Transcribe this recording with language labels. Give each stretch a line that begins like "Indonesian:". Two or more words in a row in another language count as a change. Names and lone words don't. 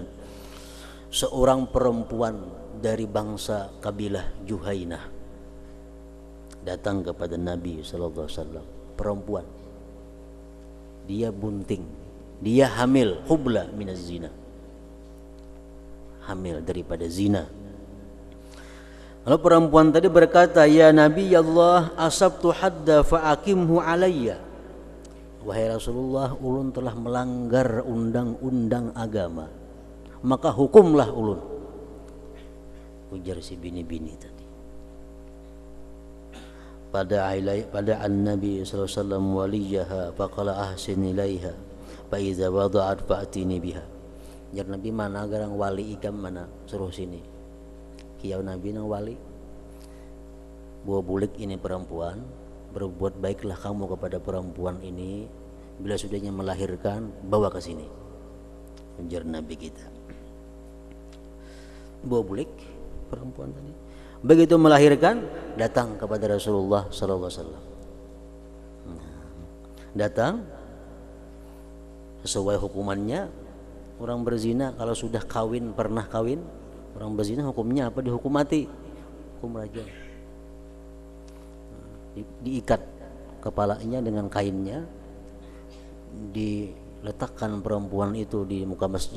Indonesian: Seorang perempuan dari bangsa kabilah Juhainah datang kepada Nabi
Arabic: صلى الله عليه وسلم.
Indonesian: Perempuan, dia bunting, dia hamil,
Arabic: حبلى من الزنا,
Indonesian: hamil daripada zina. Lalu perempuan tadi berkata,
Arabic: يا نبي الله أصبت حدا فأقمه علي.
Banjar: Wahai Rasulullah, ulun telah melanggar undang-undang agama, maka hukumlah ulun. Ujar si bini-bini tadi.
Arabic: Pada النبي صلى الله عليه وسلم وليها فقال أحسن إليها فإذا وضعت فأتني بها.
Banjar: Jar Nabi, mana garang wali ikam mana, suruh sini. Kiau Nabi nang wali. Buah bulik ini perempuan, berbuat baiklah kamu kepada perempuan ini, bila sudahnya melahirkan bawa ke sini. Ujar Nabi kita. Bawa bulik perempuan tadi.
Indonesian: Begitu melahirkan, datang kepada Rasulullah
Arabic: صلى الله عليه وسلم.
Indonesian: Datang sesuai hukumannya. Orang berzina kalau sudah kawin, pernah kawin, orang berzina hukumnya apa? Dihukum mati, hukum rajam. Diikat kepalanya dengan kainnya, diletakkan perempuan itu di muka masjid.